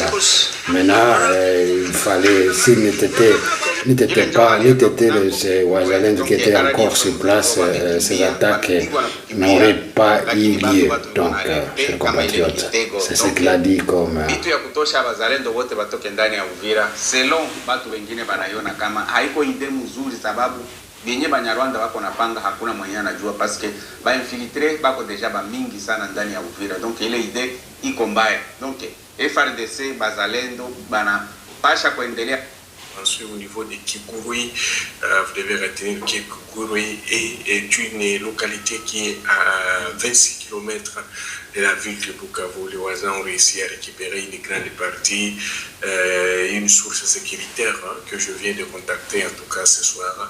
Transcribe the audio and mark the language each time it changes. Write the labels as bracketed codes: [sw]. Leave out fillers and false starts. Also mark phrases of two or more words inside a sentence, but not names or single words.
[fr] Maintenant, il fallait, s'il n'était ces Wazalendo qui étaient encore sur place, ces attaques n'auraient pas eu lieu. Donc, chers compatriotes, c'est ce qu'il a dit comme... [sw] selon batu wengine banayona kama haiko ide mzuri sababu benye Banyarwanda wako napanga hakuna mwenye anajua [fr] parce que [sw] ba infiltré bako deja ba mingi sana ndani ya Uvira, donc ile ide iko mbaya. Donc FRDC bazalendo bana pasha kuendelea. [fr] Ensuite, au niveau de Kikourui, vous devez retenir que Kikourui est une localité qui est à 26 km de la ville de Bukavu. Les voisins ont réussi à récupérer une grande partie, une source sécuritaire que je viens de contacter en tout cas ce soir.